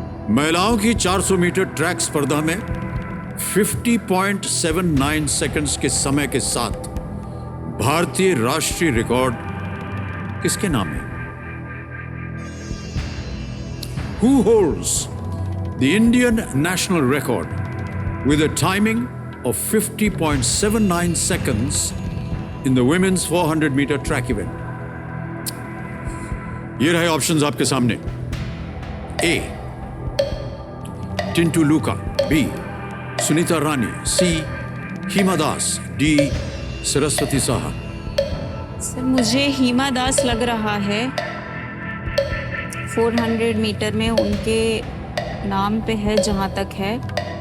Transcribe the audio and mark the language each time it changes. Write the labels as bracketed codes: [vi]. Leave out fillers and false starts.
[hi] महिलाओं की 400 metre track स्पर्धा में 50.79 सेकंड्स के समय के साथ भारतीय राष्ट्रीय रिकॉर्ड किसके नाम है? [en] Who holds the Indian national record with a timing of 50.79 seconds in the women's 400 meter track event? [hi] ये रहे ऑप्शंस आपके सामने। A. टिंटू Luka, B. Sunita Rani, C. Hima Das, D. Saraswati Saha. Sir मुझे हिमा दास लग रहा है। 400 मीटर में उनके नाम पे है जहां तक है।